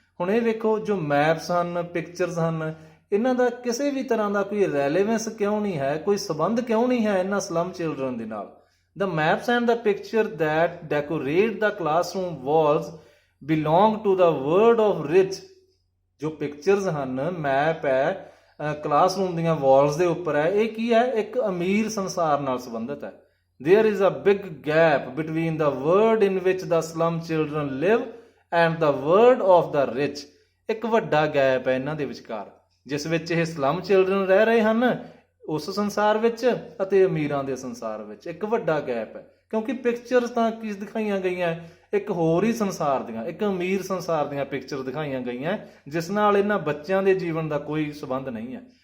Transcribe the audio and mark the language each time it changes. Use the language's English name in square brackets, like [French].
[Punjabi] ਹੁਣ ਇਹ ਵੇਖੋ, ਜੋ ਮੈਪਸ ਹਨ, ਪਿਕਚਰਸ ਹਨ, ਇਹਨਾਂ ਦਾ ਕਿਸੇ ਵੀ ਤਰ੍ਹਾਂ ਦਾ ਕੋਈ ਰੈਲੇਵੈਂਸ ਕਿਉਂ ਨਹੀਂ ਹੈ, ਕੋਈ ਸੰਬੰਧ ਕਿਉਂ ਨਹੀਂ ਹੈ ਇਹਨਾਂ ਸਲਮ ਚਿਲਡਰਨ ਦੇ ਨਾਲ। [English] the maps and the picture that decorate the classroom walls belong to the world of rich, [Punjabi] ਜੋ ਪਿਕਚਰਸ ਹਨ, ਮੈਪ ਹੈ, ਕਲਾਸਰੂਮ ਦੀਆਂ ਵਾਲਸ ਦੇ ਉੱਪਰ ਹੈ, ਇਹ ਕੀ ਹੈ, ਇੱਕ ਅਮੀਰ ਸੰਸਾਰ ਨਾਲ ਸੰਬੰਧਿਤ ਹੈ। [English] There is a big gap between the world in which the slum children live and the world of the rich। [Punjabi] ਇੱਕ ਵੱਡਾ ਗੈਪ ਹੈ ਇਹਨਾਂ ਦੇ ਵਿਚਕਾਰ, ਜਿਸ ਵਿੱਚ ਇਹ ਸਲਮ ਚਿਲਡਰਨ ਰਹਿ ਰਹੇ ਹਨ ਉਸ ਸੰਸਾਰ ਵਿੱਚ, ਅਤੇ ਅਮੀਰਾਂ ਦੇ ਸੰਸਾਰ ਵਿੱਚ ਇੱਕ ਵੱਡਾ ਗੈਪ ਹੈ, ਕਿਉਂਕਿ ਪਿਕਚਰਸ ਤਾਂ ਕਿਸ ਦਿਖਾਈਆਂ ਗਈਆਂ, ਇੱਕ ਹੋਰ ਹੀ ਸੰਸਾਰ ਦੀਆਂ, ਇੱਕ ਅਮੀਰ ਸੰਸਾਰ ਦੀਆਂ ਪਿਕਚਰ ਦਿਖਾਈਆਂ ਗਈਆਂ, ਜਿਸ ਨਾਲ ਇਹਨਾਂ ਬੱਚਿਆਂ ਦੇ ਜੀਵਨ ਦਾ ਕੋਈ ਸੰਬੰਧ ਨਹੀਂ ਹੈ।